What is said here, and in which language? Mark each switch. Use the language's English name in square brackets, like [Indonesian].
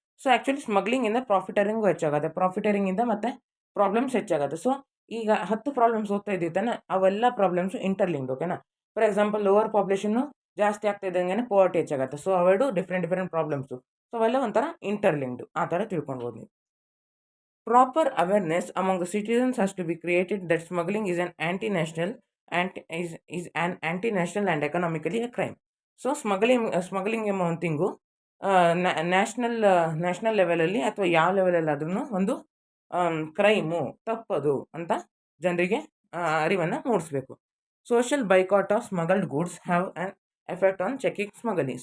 [Kannada] So actually ಸ್ಮಗ್ಲಿಂಗಿಂದ ಪ್ರಾಫಿಟರಿಂಗು ಹೆಚ್ಚಾಗುತ್ತೆ, ಪ್ರಾಫಿಟರಿಂಗಿಂದ ಮತ್ತು problems ಹೆಚ್ಚಾಗುತ್ತೆ. ಸೊ ಈಗ 10 ಪ್ರಾಬ್ಲಮ್ಸ್ ಓದ್ತಾ ಇದ್ದೀವಿ ತಾನೆ, ಅವೆಲ್ಲ ಪ್ರಾಬ್ಲಮ್ಸು ಇಂಟರ್ಲಿಂಕ್ಡ್. ಓಕೆನಾ. ಫಾರ್ ಎಕ್ಸಾಂಪಲ್ ಲೋವರ್ ಪಾಪ್ಯುಲೇಷನ್ನು ಜಾಸ್ತಿ ಆಗ್ತಾ ಇದ್ದಂಗೆ ಪೋವರ್ಟಿ ಹೆಚ್ಚಾಗುತ್ತೆ. ಸೊ ಅವೆರಡು ಡಿಫ್ರೆಂಟ್ ಪ್ರಾಬ್ಲಮ್ಸು. ಸೊ ಅವೆಲ್ಲ ಒಂಥರ ಇಂಟರ್ಲಿಂಕ್ಡ್, ಆ ಥರ ತಿಳ್ಕೊಳ್ಬೋದು ನೀವು. [English] Proper awareness among the citizens has to be created that smuggling is an anti-national is an anti-national and economically a crime. [Kannada] So smuggling ಎಂಬ ಒಂದು ಥಿಂಗು ನ್ಯಾಷನಲ್ ಲೆವೆಲಲ್ಲಿ ಅಥವಾ ಯಾವ ಲೆವೆಲಲ್ಲಾದ್ರೂ ಒಂದು ಕ್ರೈಮು ತಪ್ಪದು ಅಂತ ಜನರಿಗೆ ಅರಿವನ್ನು ಮೂಡಿಸ್ಬೇಕು. [English] Social boycott of smuggled goods have an effect on checking smuggling.